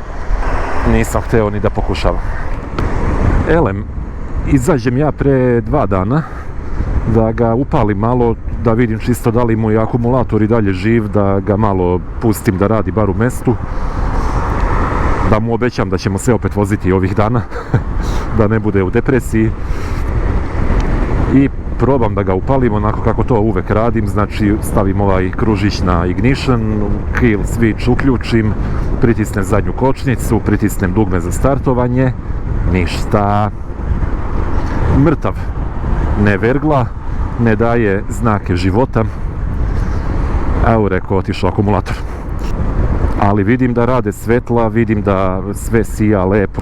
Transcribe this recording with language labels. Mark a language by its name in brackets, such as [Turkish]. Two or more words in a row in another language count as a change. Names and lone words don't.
[Serbian] Nisam hteo ni da pokušavam. Elem, izađem ja pre 2 dana da ga upalim malo, da vidim čisto da li mu je akumulator i dalje živ, da ga malo pustim da radi bar u mestu, da mu obećam da ćemo se opet voziti ovih dana, da ne bude u depresiji. I probam da ga upalim onako kako to uvek radim, znači stavim ovaj kružić na ignition, [English] kill switch [Serbian] uključim, pritisnem zadnju kočnicu, pritisnem dugme za startovanje, ništa. Mrtav, ne vergla, ne daje znake života. Evo, rekao, otišao akumulator. Ali vidim da rade svetla, vidim da sve sija lepo.